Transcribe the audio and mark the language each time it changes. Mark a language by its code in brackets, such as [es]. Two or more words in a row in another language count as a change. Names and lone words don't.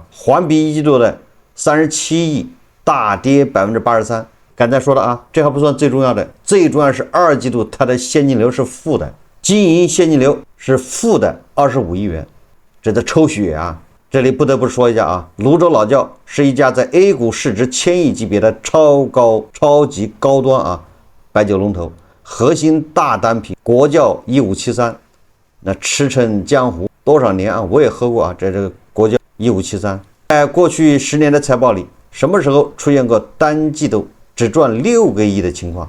[zh] 環比1季度的37億，大跌83%。剛才說了啊，這還不算最重要的，最重要是2季度它的現金流是負的，經營現金流是負的25億元，這在抽血啊。這裡不得不說一下啊，滷汁老窖是一家在 A 股市值1000億級別的超級高端啊白酒龍頭，核心大單品國窖1573，那馳騁江湖多少年啊，我也喝過啊，这個國窖1573，在過去10年的財報裡，什麼時候出現過單季度只賺6個億的情況？